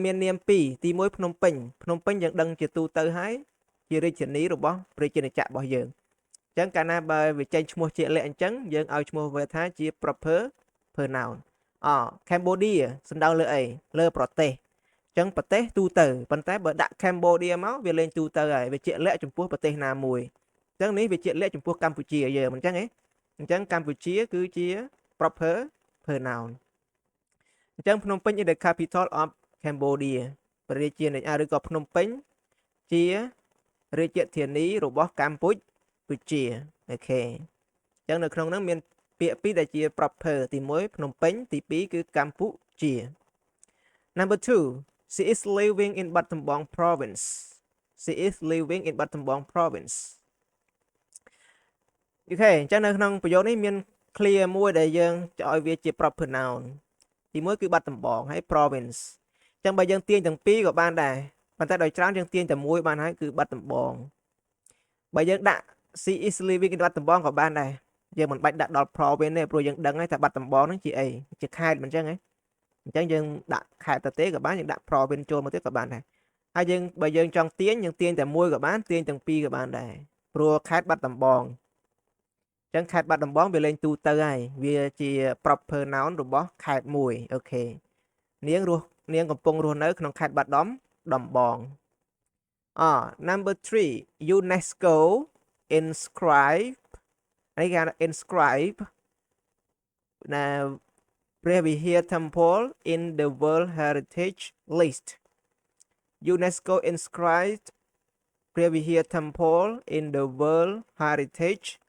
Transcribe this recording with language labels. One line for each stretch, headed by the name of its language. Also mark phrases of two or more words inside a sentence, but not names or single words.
Khmer: មាននាម2ទី1ភ្នំពេញយើងដឹងជាទូទៅហើយជារាជធានីរបស់ប្រជាណាចក្ររបស់យើងអញ្ចឹងកាលណាបើវាចេញឈ្មោះជាក់លាក់អញ្ចឹងយើងឲ្យ ឈ្មោះវាថាជា
English: proper noun
Khmer: Cambodia សំដៅលើអីលើប្រទេសចឹងប្រទេសទូទៅប៉ុន្តែបើដាក់ Cambodia មកវាលេងទូទៅហើយវាជាក់លា ក់ចំពោះប្រទេសណាមួយចឹងនេះវាជាក់លាក់ចំពោះកម្ពុជាយើងមិនចឹងទេអញ្ចឹងកម្ពុជា គឺជា
English: proper noun
Khmer: អញ្ចឹងភ្នំពេញ
English: is the capital of Cambodia
Khmer: ព្រះរាជាណាចក្រឬក៏ភ្នំពេញជារាជធានីរបស់កម្ពុជាអូខេអញ្ចឹងនៅក្នុងហ្នឹងមានពាក្យពីរដែលជា proper ទី1ភ្នំពេញទី2គឺកម្ពុជា
English: Number 2 she is living in Battambang province she is living in Battambang province
Khmer: អូខេអញ្ចឹងនៅក្នុងប្រយោគនេះមាន clear មួយដែលយើងចង់ឲ្យវាជា
English: proper noun
Khmer: ទី1គឺបាត់ដំបងហើយ province អញ្ចឹងបើយើងទាញទាំងពីរក៏បានដែរប៉ុ ន្តែដោយច្រើនយើងទាញតែមួយបានហើយគឺបាត់ដំបងបើយើងដាក់
English: she is living in
Khmer: បាត់ដំបងក៏បានដែរយើងមិនបាច់ ដាក់ដល់ province ទេព្រោះយើងដឹងហើយថាបាត់ដំបងហ្នឹងជាអីជាខេត្តមិនអញ្ចឹងហ៎អញ្ចឹងយើងដាក់ខេត្តទៅទេក៏បានយើងដាក់ province ចូលមកទៀតក៏បានដែរហើយយើងបើយើងចង់ទាញយើងទាញតែមួយក៏បានទាញទាំងពីរក៏បានដែរព្រោះខេត្តបាត់ដំបងអញ្ចឹងខេត្តបាត់ដំបងវាលេងទូទៅហើយវាជា
English: proper noun
Khmer: របស់ខេត្តមួយអូខេនាងកំពុងរស់នៅក្នុងខេត្តបាត់ដំបង
English: number 3 UNESCO inscribe
Khmer: នេះគេ
English: inscribe ណាព្រះវិហារ temple in the World Heritage List UNESCO inscribed ព្រះវិហារ temple in the World Heritage